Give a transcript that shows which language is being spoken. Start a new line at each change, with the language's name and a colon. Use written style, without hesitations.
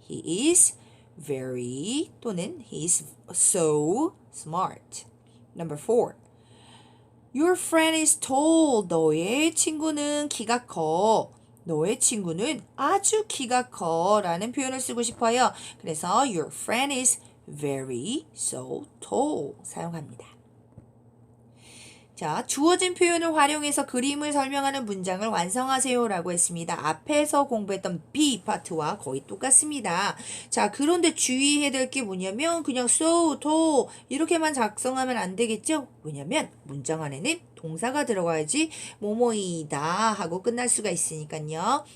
English: He is very 또는 he is so smart. Number 4, your friend is tall.
Korean: 너의 친구는 키가 커. 너의 친구는 아주 키가 커 라는 표현을 쓰고 싶어요. 그래서
English: your friend is very so tall
Korean: 사용합니다. 자, 주어진 표현을 활용해서 그림을 설명하는 문장을 완성하세요 라고 했습니다. 앞에서 공부했던 B 파트와 거의 똑같습니다. 자, 그런데 주의해야 될 게 뭐냐면 그냥 so, tall 이렇게만 작성하면 안 되겠죠? 왜냐면 문장 안에는 동사가 들어가야지 뭐뭐이다 하고 끝날 수가 있으니까요.